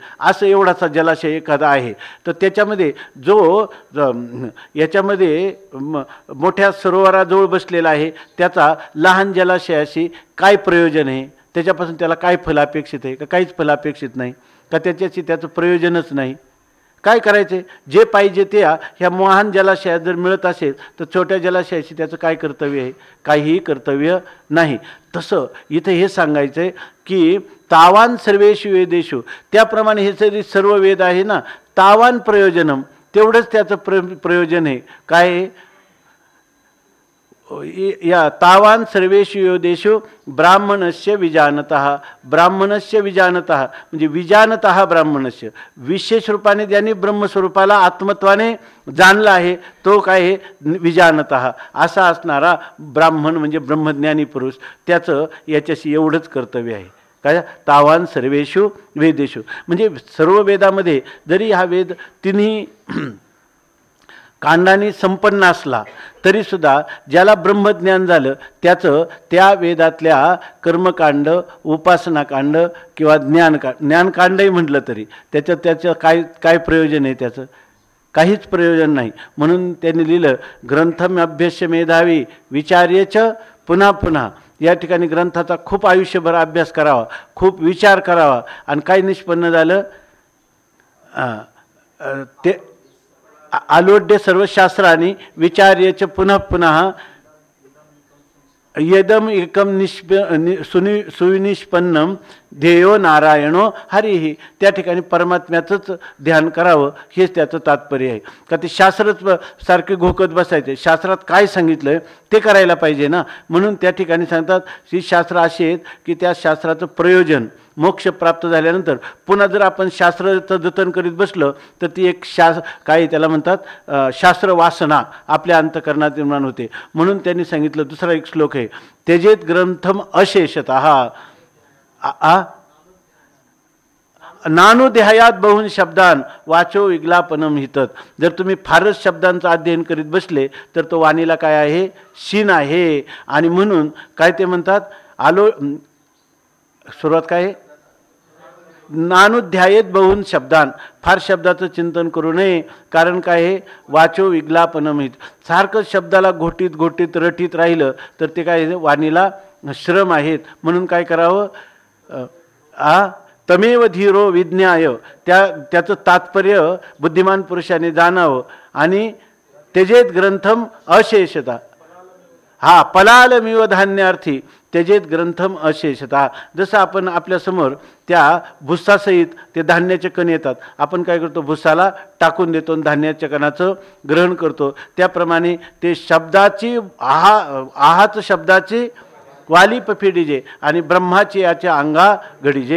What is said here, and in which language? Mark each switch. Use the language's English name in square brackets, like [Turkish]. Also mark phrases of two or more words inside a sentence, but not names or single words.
[Marathi] असं एवढासा जलाशय एखादा आहे. तर त्याच्यामध्ये याच्यामध्ये मोठ्या सरोवराजवळ बसलेला आहे, त्याचा लहान जलाशयाशी काय प्रयोजन आहे, त्याच्यापासून त्याला काय फल अपेक्षित आहे का? काहीच फल अपेक्षित नाही का? त्याच्याशी त्याचं प्रयोजनच नाही. काय करायचे? जे पाहिजे ते ह्या महान जलाशयात जर मिळत असेल तर छोट्या जलाशयाशी त्याचं काय कर्तव्य आहे? काहीही कर्तव्य नाही. तसं इथं हे सांगायचं आहे की [Sanskrit] तावान सर्वेषु वेदेषु, [Marathi] त्याप्रमाणे हे जरी सर्व वेद आहे ना, [Sanskrit] तावान प्रयोजनम, [Marathi] तेवढंच त्याचं प्रयोजन आहे. काय? [Sanskrit] या तावान सर्वेषु वेदेषु ब्राह्मणस्य विजानतः. ब्राह्मणस्य विजानतः म्हणजे विजानतः ब्राह्मणस्य, [Marathi] विशेष रूपाने ज्यांनी ब्रह्मस्वरूपाला आत्मत्वाने जाणला आहे तो काय आहे? विजानतः असा असणारा ब्राह्मण म्हणजे ब्रह्मज्ञानी पुरुष, त्याचं याच्याशी एवढंच कर्तव्य आहे. काय? [Sanskrit] तावान सर्वेषु वेदेषु [Marathi] म्हणजे सर्व वेदामध्ये जरी हा वेद तिन्ही कांडाने संपन्न असला तरीसुद्धा ज्याला ब्रह्मज्ञान झालं त्याचं त्या वेदातल्या कर्मकांड, उपासनाकांड किंवा ज्ञानकांडही म्हटलं तरी त्याचं काय प्रयोजन आहे? त्याचं काहीच प्रयोजन नाही. म्हणून त्यांनी लिहिलं, [Sanskrit] ग्रंथम अभ्यस्य मेधावी विचार्यच पुन्हा पुन्हा. [Marathi] या ठिकाणी ग्रंथाचा खूप आयुष्यभर अभ्यास करावा, खूप विचार करावा. आणि काय निष्पन्न झालं? [Sanskrit] ते आलोड्य सर्व शास्त्रांनी विचार्यच पुनः पुनः यदम एकम सुनिष्पन्नम ध्येयो नारायणो हरिही. [Marathi] त्या ठिकाणी परमात्म्याचंच ध्यान करावं हेच त्याचं तात्पर्य आहे. का ते शास्त्रच सारखे घोकत बसायचे, शास्त्रात काय सांगितलं ते करायला पाहिजे ना. म्हणून त्या ठिकाणी सांगतात ही शास्त्र अशी आहेत की त्या शास्त्राचं प्रयोजन मोक्ष प्राप्त झाल्यानंतर पुन्हा जर आपण शास्त्राचं जतन करीत बसलं तर ती एक काय त्याला म्हणतात शास्त्र वासना आपल्या अंतःकरणात निर्माण होते. म्हणून त्यांनी सांगितलं, दुसरा एक श्लोक आहे, [Sanskrit] त्यजेत ग्रंथम अशेषतः नानुदेहायात बहुन शब्दान वाचो विग्लापनम हितत. [Marathi] जर तुम्ही फारच शब्दांचं अध्ययन करीत बसले तर तो वाणीला काय आहे? शीन आहे. आणि म्हणून काय ते म्हणतात, सुरुवात काय आहे? [Sanskrit] नानुध्यायेत बहुन शब्दान, [Marathi] फार शब्दाचं चिंतन करू नये. कारण काय आहे? [Sanskrit] वाचो विग्लापनमित. [Marathi] सारखं शब्दाला घोटीत रटीत राहिलं तर ते काय वाणीला श्रम आहेत. म्हणून काय करावं? [Sanskrit] तमेव धीरो विज्ञाय, [Marathi] त्याचं तात्पर्य बुद्धिमान पुरुषाने जाणावं. [Sanskrit] आणि त्यजेत ग्रंथम अशेषता, हा पलालमिव धान्यार्थी त्यजेत ग्रंथम अशेषता. [Marathi] जसं आपण आपल्यासमोर त्या भुस्सासहित ते धान्याचे कण येतात, आपण काय करतो, भुस्साला टाकून देतो आणि धान्याच्या कणाचं ग्रहण करतो. त्याप्रमाणे ते शब्दाची आहाच शब्दाची वाली पफिडीजे आणि ब्रह्माची याच्या अंगा घडीजे.